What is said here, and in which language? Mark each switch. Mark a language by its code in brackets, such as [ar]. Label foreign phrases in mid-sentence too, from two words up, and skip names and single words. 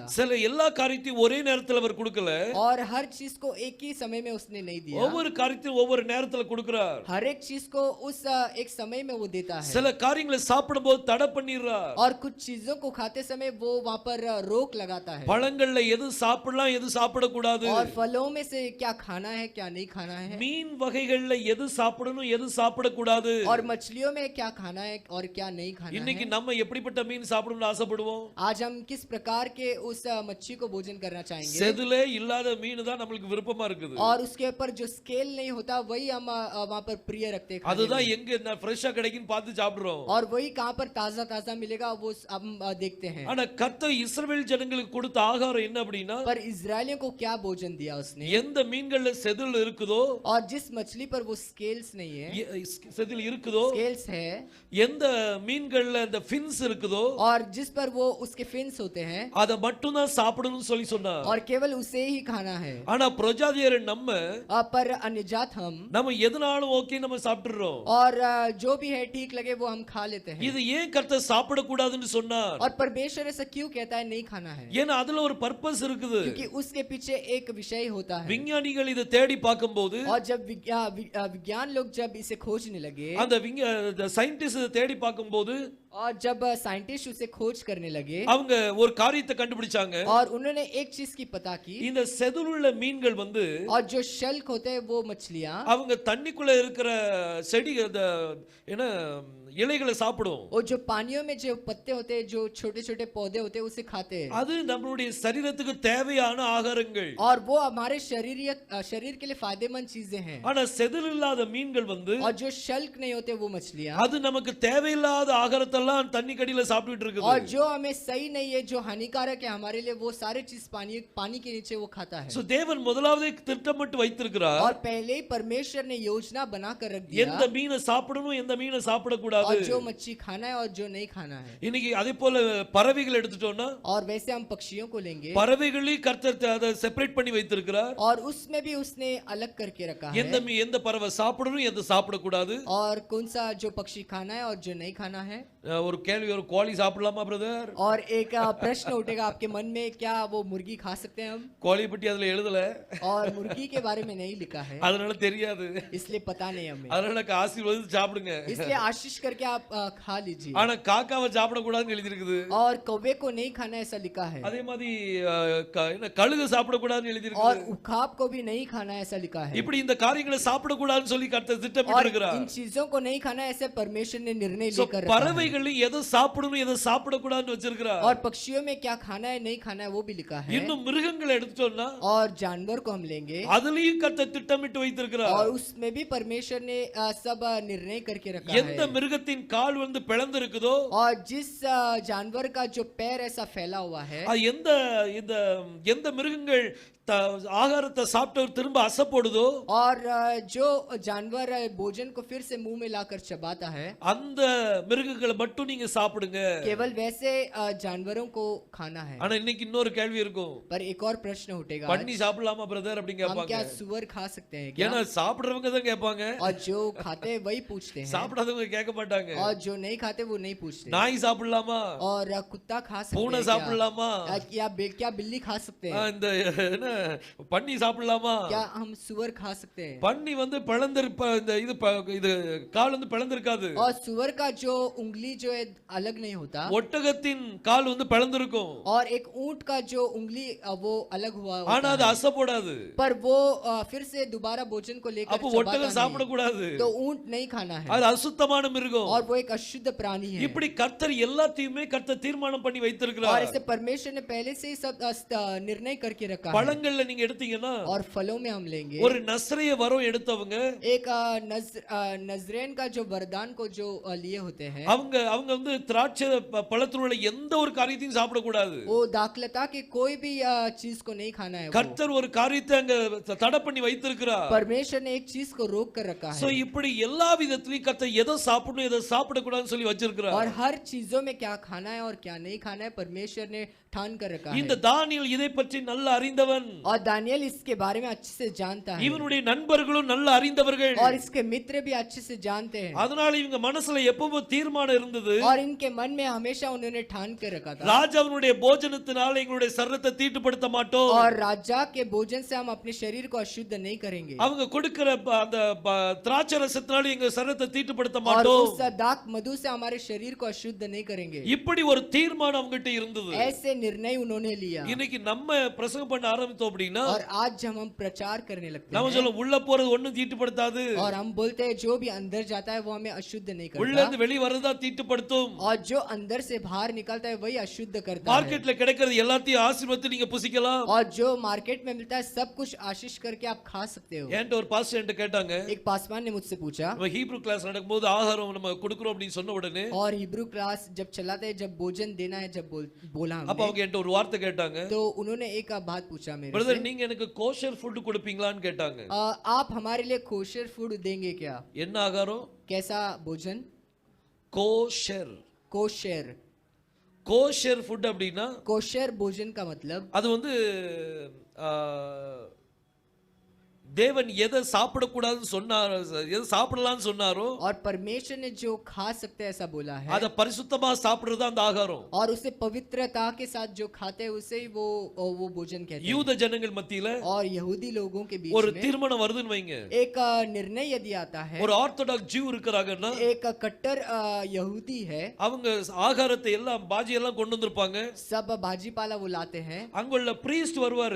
[ta] சில எல்லா காரியத்தையும் ஒரே நேரத்துல அவர் கொடுக்கல. [hi] और हर चीज को एक ही समय में उसने नहीं दिया [ta] ஒவ்வொரு காரியத்தையும் ஒவ்வொரு நேரத்துல கொடுக்கிறார். [hi] हर एक चीज को उस एक समय में वो देता है [ta] சில காரியங்களை சாப்பிடும்போது தடை பண்ணிடுறார். [hi] और कुछ चीजों को खाते समय वो वहाँ पर रोक लगाता है [ta] பழங்கள்ல எது சாப்பிடலாம் எது சாப்பிடக்கூடாது, [hi] और फलों में से क्या खाना है क्या नहीं खाना है [ta] மீன் வகைகள்ல எது சாப்பிடணும் எது சாப்பிடக்கூடாது. [hi] और मछलियों में क्या खाना है और क्या नहीं खाना [ta] இன்னைக்கு [hi] है [ta] நம்ம எப்படிப்பட்ட மீன் சாப்பிடணும்னு ஆசைப்படுவோம்? [hi] आज हम किस प्रकार के उस मच्छी को भोजन करना चाहेंगे [ta] செதிலே இல்லாத மீன் தான் நம்மளுக்கு விருப்பமா இருக்குது. [hi] और उसके ऊपर जो स्केल नहीं होता वही हम वहाँ पर प्रिय रखते हैं खाने [ta] அதுதான் [hi] में। [ta] எங்க ஃப்ரெஷ்ஷா கிடைக்குன்னு பார்த்து சாப்பிடுறோம். [hi] और वही कहाँ पर ताजा ताजा मिलेगा वो हम देखते हैं [ta] ஆனா கர்த்தர் இஸ்ரவேல் ஜனங்களுக்கு கொடுத்த ஆகாரம் என்ன அப்படின்னா, [hi] पर इजरायलियों को क्या भोजन दिया उसने [ta] எந்த மீன்கள்ல செதில் இருக்குதோ, [hi] और जिस मछली पर वो स्केल्स नहीं है [ta] செதில் இருக்குதோ, [hi] स्केल्स है [ta] எந்த மீன்கள்ல அந்த ஃபின்ஸ் இருக்குதோ [hi] और जिस पर वो उसके फिन्स होते हैं [ta] அத மட்டும் தான் சாப்பிடணும்னு சொல்லி சொன்னார். [hi] और केवल उसे ही खाना है [ta] ஆனா பிரஜாதியர் நம்ம [hi] पर अन्यजात हम [ta] நம்ம எதனாலும் ஓகே நம்ம சாப்பிட்டுறோம். [hi] और जो भी है ठीक लगे वो हम खा लेते हैं [ta] இது ஏன் கர்த்தர் சாப்பிடக்கூடாதுன்னு சொன்னார்? [hi] और परमेश्वर ऐसा क्यों कहता है नहीं खाना है [ta] ஏன்னா அதுல ஒரு பர்பஸ் இருக்குது. [hi] क्योंकि उसके पीछे एक विषय होता है [ta] விஞ்ஞானிகள் இதை தேடி பார்க்கும்போது, [hi] और जब विज्ञान लोग जब इसे खोजने लगे [ta] அந்த சயின்டிஸ்ட் இதை தேடி பார்க்கும்போது [hi] और जब साइंटिस्ट उसे खोज करने लगे [ta] அவங்க ஒரு காரியத்தை கண்டுபிடிச்சாங்க. [hi] और उन्होंने एक चीज की पता की [ta] இந்த செதிலுள்ள மீன்கள் வந்து [hi] और जो शल्क होते हैं वो मछलियां [ta] அவங்க தண்ணிக்குள்ள இருக்கிற செடி அந்த என்ன இலைகளை சாப்பிடும். [hi] और जो पानियों में जो पत्ते होते हैं जो छोटे छोटे पौधे होते हैं उसे खाते हैं [ta] அது நம்மளுடைய சரீரத்துக்கு தேவையான ஆகாரங்கள். [hi] और वो हमारे शरीर के लिए फायदेमंद चीजें हैं [ta] ஆனா செதில் இல்லாத மீன்கள் வந்து [hi] और जो शल्क नहीं होते वो मछलियां [ta] அது நமக்கு தேவையில்லாத ஆகாரத்தெல்லாம் தண்ணி கடியில சாப்பிட்டுட்டு [hi] और [ta] இருக்குது. [hi] जो हमें सही नहीं है जो हानिकारक है हमारे लिए वो सारे चीज पानी के नीचे वो खाता है [ta] சோ தேவன் முதலாவது திட்டமிட்டு வைத்திருக்கிறார். [hi] और पहले ही परमेश्वर ने योजना बनाकर रख [ta] எந்த [hi] दिया [ta] மீனை சாப்பிடணும் எந்த மீனை சாப்பிடக்கூடாது. [hi] और जो मच्छी खाना है और जो नहीं खाना है [ta] இன்னைக்கு அதே போல பறவைகள் எடுத்துட்டோம்னா, [hi] और वैसे हम पक्षियों को लेंगे [ta] பறவைகளையும் கர்த்தர் அதை செப்பரேட் பண்ணி வைத்திருக்கிறார். [hi] और उसमें भी उसने अलग करके रखा है [ta] எந்த பறவை சாப்பிடணும் எந்த சாப்பிடக்கூடாது. [hi] और कौन सा जो पक्षी खाना है और जो नहीं खाना है [ta] ஒரு கேள்வி, ஒரு கோழி சாப்பிடலாமா பிரதர்? [hi] और एक प्रश्न उठेगा आपके मन में क्या वो मुर्गी खा सकते हैं हम [ta] கோழியை பற்றி அதுல எழுதல, [hi] और मुर्गी के बारे में नहीं लिखा है [ta] அதனால தெரியாது. [hi] इसलिए पता नहीं हमें [ta] அதனால ஆசீர்வாதம் சாப்பிடுங்க. [hi] इसलिए आशीष करके आप खा लीजिए [ta] ஆனா காக்காவை சாப்பிடக்கூடாதுன்னு எழுதி இருக்குது. [hi] और कौवे को नहीं खाना ऐसा लिखा है [ta] அதே மாதிரி கழுகு சாப்பிடக்கூடாதுன்னு எழுதி [hi] और [ta] இருக்குது. [hi] उखाब को भी नहीं खाना ऐसा लिखा है [ta] இப்படி இந்த காரியங்களை சாப்பிடக்கூடாதுன்னு சொல்லி கர்த்தர் திட்டமிட்டு [hi] और [ta] இருக்கிறார். [hi] इन चीजों को नहीं खाना ऐसे परमेश्वर ने निर्णय So, लेकर रखा है [ta] பறவைகள் எதை சாப்பிடணும் எதை சாப்பிடக்கூடாதுன்னு வச்சிருக்கிறார். [hi] और पक्षियों में क्या खाना है नहीं खाना है वो भी लिखा है [ta] இன்னும் மிருகங்களை எடுத்துட்டோம்னா [hi] और जानवर को हम लेंगे [ta] அதுலயும் கர்த்தர் திட்டமிட்டு வைத்திருக்கிறார். [hi] और उसमें भी परमेश्वर ने सब निर्णय करके रखा [ta] எந்த [hi] है [ta] மிருகத்தின் கால் வந்து பிளந்து இருக்குதோ, [hi] और जिस जानवर का जो पैर ऐसा फैला हुआ है [ta] எந்த மிருகங்கள் ஆகாரத்தை சாப்பிட்டு திரும்ப அசைப்படுதோ, [hi] और जो जानवर भोजन को फिर से मुंह में लाकर चबाता है [ta] அந்த மிருகங்களை மட்டும் நீங்க சாப்பிடுங்க. [hi] केवल वैसे जानवरों को खाना है [ta] ஆனா இன்னைக்கு இன்னொரு கேள்வி இருக்கும், [hi] पर एक और प्रश्न उठेगा [ta] பண்ணி சாப்பிடலாமா பிரதர் அப்படின்னு [hi] हम क्या [ta] கேட்பாங்க. [hi] सुअर खा सकते हैं क्या [ta] ஏன்னா சாப்பிடுறவங்க தான் கேட்பாங்க, [hi] और जो खाते हैं वही पूछते हैं [ta] சாப்பிடாதவங்க கேட்க மாட்டாங்க. [hi] और जो नहीं खाते वो नहीं पूछते [ta] நாய் சாப்பிடலாமா, [hi] और कुत्ता खा सकते [ta] பூனை [hi] हैं क्या? [ta] சாப்பிடலாமா, [hi] क्या बिल्ली खा सकते हैं [ta] இந்த என்ன பண்ணி சாப்பிடலாமா. [hi] क्या हम सुअर खा सकते हैं [ta] பண்ணி வந்து இது கால் வந்து பிளந்திருக்காது. [hi] और सुअर का जो उंगली जो है अलग नहीं होता [ta] ஒட்டகத்தின் கால் வந்து பிளந்திருக்கும், [hi] और एक ऊंट का जो उंगली वो अलग हुआ होता [ta] ஆனா அது [hi] है। [ta] அசைப்படாது. [hi] पर वो फिर से दोबारा भोजन को लेकर [ta] அப்போ [hi] चबाता [ta] ஒட்டகம் [hi] नहीं। [ta] சாப்பிடக்கூடாது, [hi] तो ऊंट नहीं खाना है [ta] அது அசுத்தமான மிருகம். [hi] और वो एक अशुद्ध प्राणी है [ta] இப்படி கர்த்தர் எல்லாத்தையுமே கர்த்தர் தீர்மானம் பண்ணி [hi] और [ta] வைத்திருக்கிறார். [hi] इसे परमेश्वर ने पहले से ही सब निर्णय करके रखा है [ta] பழங்கள்ல நீங்க எடுத்தீங்கன்னா [hi] और फलों में हम लेंगे [ta] ஒரு நஸ்ரேய வரம் எடுத்தவங்க [hi] एक नजरेन का जो वरदान को जो लिए होते हैं [ta] அவங்க அவங்க வந்து திராட்சை பழத்தில் உள்ள எந்த ஒரு காரியத்தையும் சாப்பிடக்கூடாது. [hi] वो दाखलता के कोई भी चीज को नहीं खाना है। [ta] கர்த்தர் ஒரு காரியத்தை அங்க தடை பண்ணி வைத்திருக்கிறார். [hi] परमेश्वर ने एक चीज को रोक कर रखा சோ है [ta] இப்படி எல்லா விதத்திலயும் கர்த்தர் எதை சாப்பிடணும் எதை சாப்பிடக்கூடாதுன்னு சொல்லி வச்சிருக்கிறார். [hi] और हर चीजों में क्या खाना है और क्या नहीं खाना है परमेश्वर ने ठान कर रखा [ta] இந்த [hi] है। [ta] தானியேல் இதை பற்றி நல்லா அறிந்தவன். [hi] और दानियल इसके बारे में अच्छे से जानता है [ta] இவனுடைய நண்பர்களும் நல்லா அறிந்தவர்கள். [hi] और इसके मित्र भी अच्छे से जानते हैं [ta] அதனால இவங்க மனசுல எப்பவும் தீர்மானம் இருந்தது. [hi] और इनके मन में हमेशा उन्होंने ठान कर रखा था [ta] ராஜாவினுடைய போஜனத்தினால எங்களுடைய சரீரத்தை தீட்டுப்படுத்த மாட்டோம். [hi] और राजा के भोजन से हम अपने शरीर को अशुद्ध नहीं करेंगे [ta] அவங்க கொடுக்கிற அந்த திராட்சை ரசத்தினால எங்க சரீரத்தை தீட்டுப்படுத்த [hi] और [ta] மாட்டோம். [hi] उस दाख मधु से हमारे शरीर को अशुद्ध नहीं करेंगे। [ta] இப்படி ஒரு தீர்மானம் அவங்ககிட்ட இருந்தது. [hi] ऐसे निर्णय उन्होंने लिया [ta] இன்னைக்கு நம்ம பிரசங்கம் பண்ண ஆரம்பித்தோம் அப்படின்னா [hi] और आज जब हम प्रचार करने लगते [ta] நாம [hi] हैं [ta] சொல்லுவோம் உள்ள போறது ஒண்ணும் தீட்டுப்படுத்தாது, [hi] और हम बोलते हैं जो भी अंदर जाता है वो हमें अशुद्ध नहीं [ta] உள்ள [hi] करता [ta] இருந்து வெளிய வரதா தீட்டுப்படுத்தும். [hi] और जो अंदर से बाहर निकलता है वही अशुद्ध करता है। [ta] மார்க்கெட்ல கிடைக்கிறது எல்லாத்தையும் ஆசீர்வாதத்தை நீங்க புசிக்கலாம். [hi] और जो मार्केट में मिलता है सब कुछ आशीष करके आप खा सकते हो। [ta] என்கிட்ட ஒரு பாஸ்டர் என்கிட்ட கேட்டாங்க, [hi] एक पासवान ने मुझसे पूछा [ta] நம்ம [en] Hebrew class [ta] நடக்கும்போது ஆகாரம் நம்ம கொடுக்கிறோம் அப்படின்னு சொன்ன உடனே [hi] और [en] Hebrew class [hi] जब चलाते हैं जब भोजन देना है जब बोला [ta] அப்ப [hi] हमने [ta] அவங்க என்கிட்ட ஒரு வார்த்தை கேட்டாங்க, [hi] तो उन्होंने एक बात पूछा मेरे [ta] பிரதர் [hi] से [ta] நீங்க எனக்கு [en] kosher food [ta] கொடுப்பீங்களான்னு கேட்டாங்க. [hi] आप हमारे लिए [en] kosher food [hi] देंगे क्या? [ta] என்ன ஆகாரம்? [hi] कैसा भोजन? [ta] கோஷர். [hi] कोशर [en] kosher food [ta] அப்படின்னா [hi] कोशर भोजन का मतलब [ta] அது வந்து தேவன் எதை சாப்பிடக்கூடாதுன்னு சொன்னாரோ எதை சாப்பிடலாம்னு சொன்னாரோ [hi] और परमेश्वर ने जो खा सकते हैं ऐसा बोला है [ta] அத பரிசுத்தமா சாப்பிடுறது அந்த ஆகாரம். [hi] और उसे पवित्रता के साथ जो खाते हैं उसे ही वो भोजन कहते हैं। [ta] யூத ஜனங்கள் மத்தியில [hi] और यहूदी लोगों के बीच [ta] ஒரு [hi] में [ta] தீர்மானம் வருதுன்னு வைங்க, [hi] एक निर्णय यदि आता है, [ta] ஒரு [en] orthodox Jew [ta] இருக்கிறாங்கன்னா [hi] एक कट्टर यहूदी है, [ta] அவங்க ஆகாரத்தை எல்லாம் பாஜி எல்லாம் கொண்டு வந்திருப்பாங்க. [hi] सब भाजी पाला वो लाते हैं [ta] அங்குள்ள பிரீஸ்ட் வருவாரு,